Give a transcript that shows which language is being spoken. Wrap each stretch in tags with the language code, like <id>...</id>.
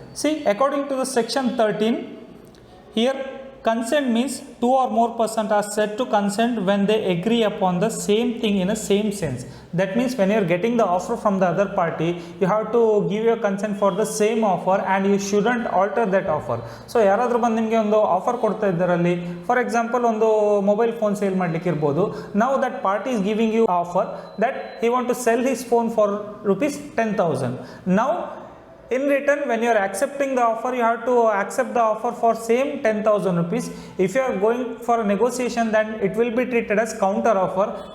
<en>See, according to the section 13, here consent means two or more persons are said to consent when they agree upon the same thing in a same sense. That means when you are getting the offer from the other party, you have to give your consent for the same offer and you shouldn't alter that offer.</en> <kn>So ಯಾರಾದರೂ ಬಂದು ನಿಮಗೆ ಒಂದು offer ಕೊಡ್ತಾ ಇದ್ದಾರಲ್ಲಿ,</kn> <en>for example</en> <kn>ಒಂದು mobile phone sale ಮಾಡಲಿಕ್ಕೆ ಇರ್ಬೋದು.</kn> <en>Now that party is giving you offer that he want to sell his phone for rupees 10,000. Now in return, when you are accepting the offer, you have to accept the offer for same 10,000 rupees. If you are going for a negotiation, then it will be treated as counter offer.</en>